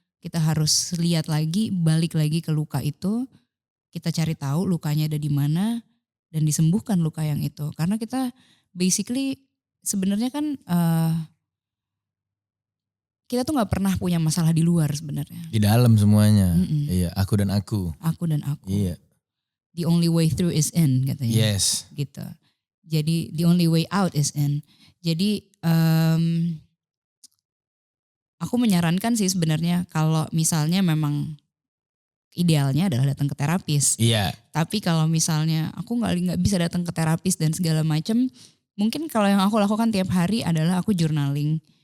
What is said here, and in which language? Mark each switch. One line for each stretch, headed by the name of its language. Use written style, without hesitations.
Indonesian: Kita harus lihat lagi, balik lagi ke luka itu, kita cari tahu lukanya ada di mana dan disembuhkan luka yang itu. Karena kita basically sebenarnya kan kita tuh nggak pernah punya masalah di luar sebenarnya. Di dalam semuanya. Iya, aku dan aku. Aku dan aku. Iya.
English: The only way through is in katanya. Yes.
Indonesian: Gitu.
English: Jadi the only way out is in.
Indonesian: Jadi aku menyarankan sih sebenarnya kalau misalnya memang idealnya adalah datang ke terapis. Iya. Tapi kalau misalnya aku nggak bisa datang ke terapis dan segala macam, mungkin kalau yang aku lakukan tiap hari adalah aku journaling.